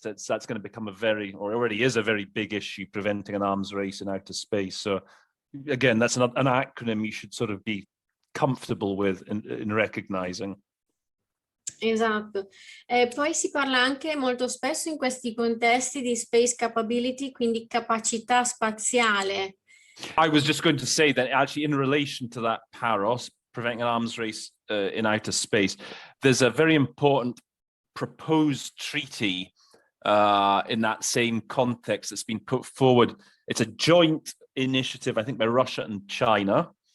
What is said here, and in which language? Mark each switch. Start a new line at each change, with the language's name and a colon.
English: That's going to become already is a very big issue, preventing an arms race in outer space. So again, that's an acronym you should sort of be comfortable with in recognizing.
Italian: Esatto. Poi si parla anche molto spesso in questi contesti di space capability, quindi capacità spaziale.
English: I was just going to say that actually in relation to that PAROS, preventing an arms race in outer space, there's a very important proposed treaty in that same context that's been put forward. It's a joint initiative, I think, by Russia and China.